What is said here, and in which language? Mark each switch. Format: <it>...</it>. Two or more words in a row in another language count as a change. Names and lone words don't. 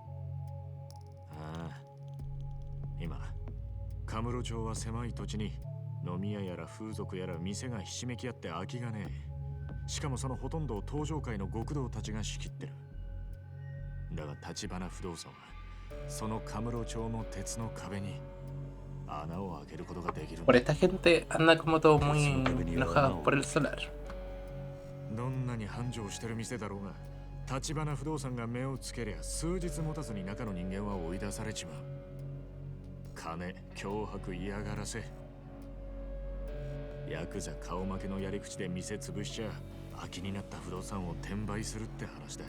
<ja>ああ、今カムロ町は狭い土地に飲み屋やら風俗やら店がひしめき合って空きがねえ。しかもそのほとんどを東上界の極道たちが仕切ってる。だが橘不動産はそのカムロ町の鉄の壁に穴を開けることができるん</ja> <es>Por</es> <ja>だ。</ja> <es>esta gente anda como todo muy enojados por el solar.</es> <ja>どんなに繁盛してる店だろうが、橘不動産が目をつけりゃ数日持たずに中の人間は追い出されちまう。金、脅迫、嫌がらせ。ヤクザ顔負けのやり口で店潰しちゃ空きになった不動産を転売するって話だ。</ja>